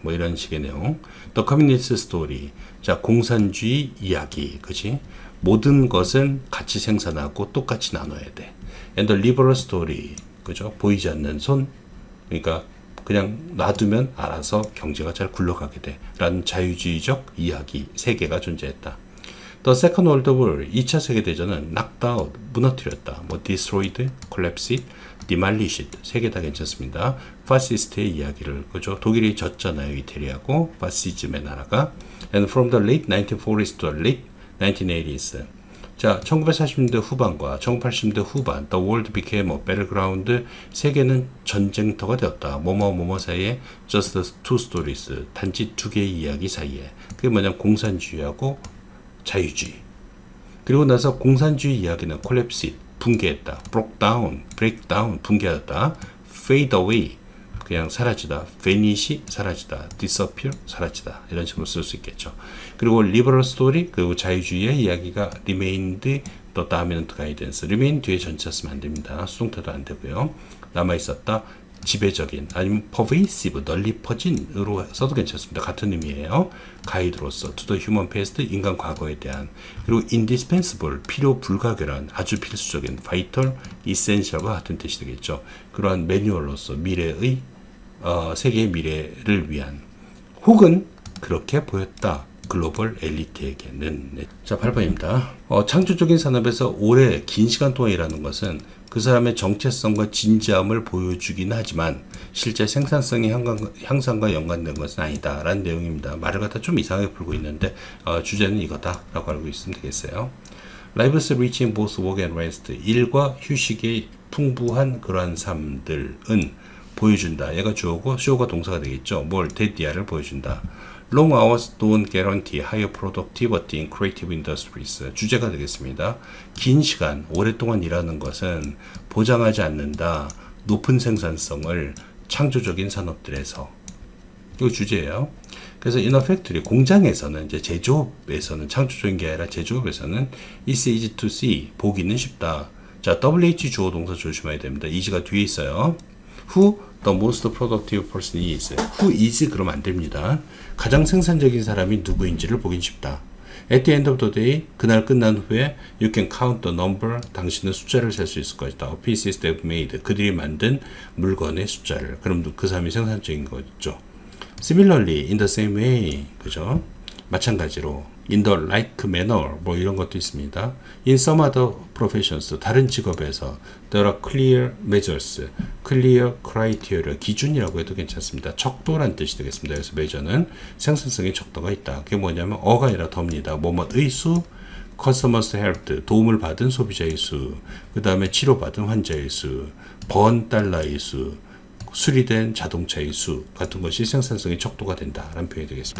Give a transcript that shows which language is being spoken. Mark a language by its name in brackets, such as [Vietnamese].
[Korean] 이런 식의 내용. [English] The communist story. [Korean] 자, 공산주의 이야기. 그치? 모든 것은 같이 생산하고 똑같이 나눠야 돼. [English] And the liberal story. [Korean] 그죠? 보이지 않는 손. 그러니까 그냥 놔두면 알아서 경제가 잘 굴러가게 돼. 라는 자유주의적 이야기. 세 개가 존재했다. [English] The Second World War, [Korean] 2차 세계대전은 [English] knocked out, [Korean] 무너뜨렸다. [English] destroyed, collapsed, demolished, [Korean] 세 개 다 괜찮습니다. 파시스트의 이야기를, 그죠? 독일이 졌잖아요, 이태리하고, 파시즘의 나라가. [English] And from the late 1940s to the late 1980s. [Korean] 자, 1940년대 후반과 1980년대 후반, [English] the world became a battleground, [Korean] 세계는 전쟁터가 되었다. 뭐뭐 사이에 [English] just two stories, [Korean] 단지 두 개의 이야기 사이에. 그게 뭐냐면 공산주의하고 자유주의. 그리고 나서 공산주의 이야기는 collapse, 붕괴했다. [English] break down, [Korean] 붕괴하다. [English] fade away, [Korean] 그냥 사라지다. [English] vanish, [Korean] 사라지다. disappear, 사라지다. 이런 식으로 쓸 수 있겠죠. [English] 그리고 liberal story, [Korean] 그리고 자유주의의 이야기가 [English] remained the dominant guidance. [Korean] remain 뒤에 전체 쓰면 안 됩니다. 수동태도 안 되고요. 남아있었다. 지배적인, 아니면 pervasive, 널리 퍼진으로 써도 괜찮습니다. 같은 의미예요. 가이드로서 [English] to the human past, [Korean] 인간 과거에 대한. 그리고 indispensable, 필요 불가결한, 아주 필수적인, [English] vital, essential [Korean] 과 같은 뜻이 되겠죠. 그러한 매뉴얼로서 미래의 세계의 미래를 위한, 혹은 그렇게 보였다. 글로벌 엘리트에게는. 자, 8번입니다. 창조적인 산업에서 오래 긴 시간 동안 일하는 것은 그 사람의 정체성과 진지함을 보여주긴 하지만 실제 생산성의 향상과 연관된 것은 아니다 라는 내용입니다. 말을 갖다 좀 이상하게 풀고 있는데 주제는 이거다 라고 알고 있으면 되겠어요. [English] Lives rich in both work and rest, [Korean] 일과 휴식의 풍부한 그러한 삶들은 보여준다. 얘가 주어고 show가 동사가 되겠죠. 뭘? 대디아를 보여준다. [English] Long hours don't guarantee higher productivity in creative industries. [Korean] 주제가 되겠습니다. 긴 시간, 오랫동안 일하는 것은 보장하지 않는다. 높은 생산성을 창조적인 산업들에서. 이거 주제예요. 그래서 [English] in a factory, [Korean] 공장에서는, 이제 제조업에서는, 창조적인 게 아니라 제조업에서는 [English] it's easy to see, [Korean] 보기는 쉽다. 자, WH 주어 동사 조심해야 됩니다. [English] is가 [Korean] 뒤에 있어요. [English] Who the most productive person is. [Korean] Who is 그러면 안 됩니다. 가장 생산적인 사람이 누구인지를 보긴 쉽다. [English] At the end of the day, [Korean] 그날 끝난 후에 [English] you can count the number, [Korean] 당신은 숫자를 셀 수 있을 것이다. [English] Of pieces they've made, [Korean] 그들이 만든 물건의 숫자를. 그럼 그 사람이 생산적인 거죠. [English] Similarly, in the same way, [Korean] 그죠? 마찬가지로 [English] in the like manner, [Korean] 이런 것도 있습니다. [English] In some other professions, [Korean] 다른 직업에서 [English] there are clear measures, clear criteria, [Korean] 기준이라고 해도 괜찮습니다. 척도란 뜻이 되겠습니다. 그래서 measure는 생산성의 척도가 있다. 그게 뭐냐면 어가 아니라 더입니다. 뭐뭐의 수, [English] customers helped, [Korean] 도움을 받은 소비자의 수, 그 다음에 치료받은 환자의 수, 번 달러의 수, 수리된 자동차의 수 같은 것이 생산성의 척도가 된다라는 표현이 되겠습니다.